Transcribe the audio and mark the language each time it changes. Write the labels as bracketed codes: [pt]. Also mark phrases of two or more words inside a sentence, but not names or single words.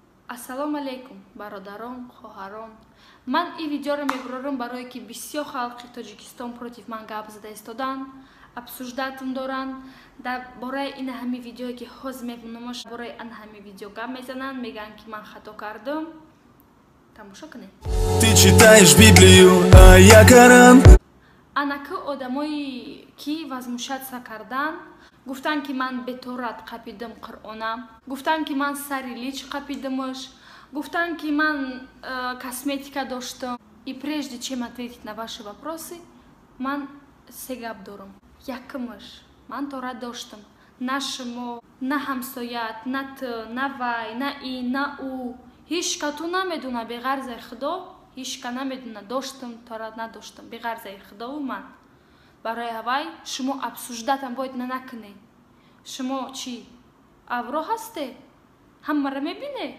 [tg] Ассалому алейкум, бародарон, хоҳарон. Ман ин видеоро мебурорам барое ки бисёр халқи Тоҷикистон против ман гап зада истодан, обсуждатам доранд. Дар бораи ин ҳами видеое ки ҳозир мебинамаш, бораи ин ҳами видео гап мезананд, мегӯянд ки ман хато кардам. Тамошо кунед. [ru] Ты читаешь Библию, а я Коран. [tg] Анаки одамои ки возмущаться кардан, гуфтан ки ман беторат қапидам Қуръона, гуфтан ки ман сари лич қапидамаш, гуфтан ки ман косметика доштам. [ru] И прежде чем ответить на ваши вопросы, [tg] ман се гап дорам. Якамаш, ман тора доштам. На шумо, на ҳамсоят, на ты, на вай, на ин, на у. Ҳеҷ кату намедуна беғарзаи Худо, ҳеҷ ка намедуна доштам, тора надоштам. Беғарзаи Худову ман. Барои ҳавай шумо обсуждатам бояд накунед. Шумо чӣ? Авро ҳасте? Ҳамаро мебинед?